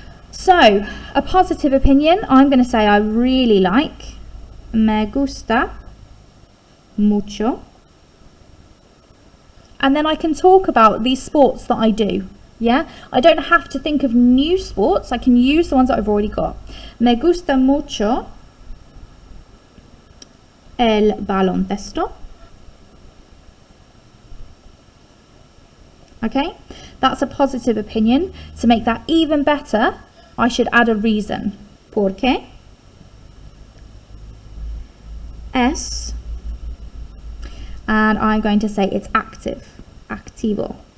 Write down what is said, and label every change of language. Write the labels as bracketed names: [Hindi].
[English] So, a positive opinion, I'm going to say I really like, [Spanish] me gusta mucho. [English] And then I can talk about these sports that I do. Yeah, I don't have to think of new sports. I can use the ones that I've already got. [Spanish] Me gusta mucho el baloncesto. [English] Okay, that's a positive opinion. To make that even better, I should add a reason. [Spanish] Porque es, [English] and I'm going to say it's active, activo.